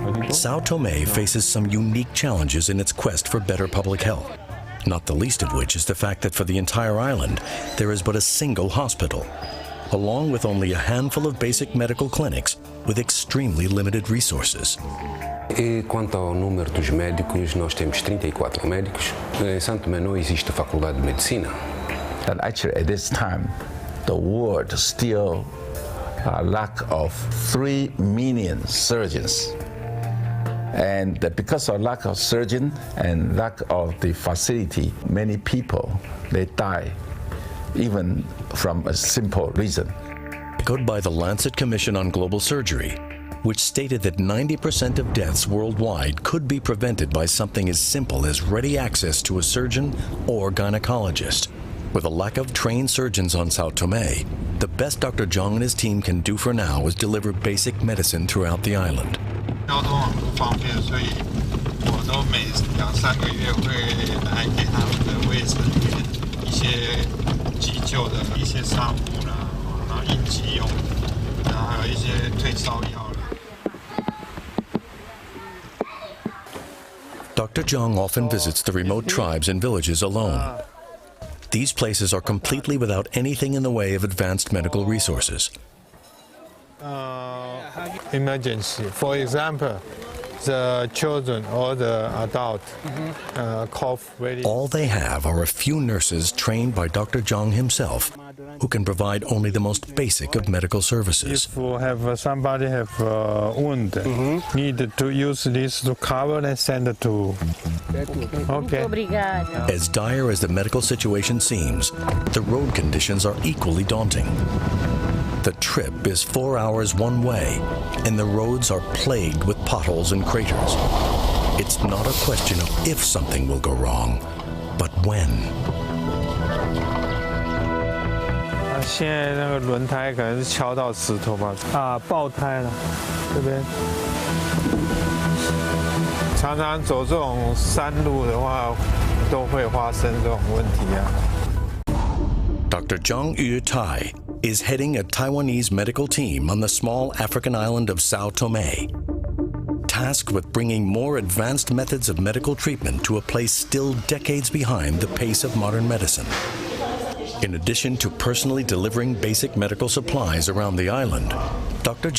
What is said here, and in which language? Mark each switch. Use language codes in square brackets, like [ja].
[en] Sao Tome faces some unique challenges in its quest for better public health, not the least of which is the fact that for the entire island, there is but a single hospital, along with only a handful of basic medical clinics with extremely limited resources. [pt] E quanto ao número dos médicos, nós temos 34 médicos. Em São Tomé não existe faculdade de medicina. [en] And actually, at this time, the world still lack of 3 million surgeons. And because of lack of surgeon and lack of the facility, many people, they die, even from a simple reason. Echoed by the Lancet Commission on Global Surgery, which stated that 90% of deaths worldwide could be prevented by something as simple as ready access to a surgeon or gynecologist. With a lack of trained surgeons on Sao Tome, the best Dr. Zhang and his team can do for now is deliver basic medicine throughout the island. [zh] 交通很不方便，所以我都每2-3个月会来给他们的卫生员一些急救的一些纱布啦，然后应急用，然后还有一些退烧药啦。 [en] Dr. Zhang often visits the remote tribes and villages alone. These places are completely without anything in the way of advanced medical resources. Emergency. For example, the children or the adult cough very. All they have are a few nurses trained by Dr. Zhang himself, who can provide only the most basic of medical services. If somebody have a wound, need to use this to cover and send it to. Okay. As dire as the medical situation seems, the road conditions are equally daunting. The trip is 4 hours one way, and the roads are plagued with potholes and craters. It's not a question of if something will go wrong, but when. [zh] 现在那个轮胎可能是敲到石头吧，爆胎了，这边。常常走这种山路的话，都会发生这种问题啊。 [en] Dr. Zhang Yu Tai is heading a Taiwanese medical team on the small African island of Sao Tome, tasked with bringing more advanced methods of medical treatment to a place still decades behind the pace of modern medicine. In addition to personally delivering basic medical supplies around the island, Dr.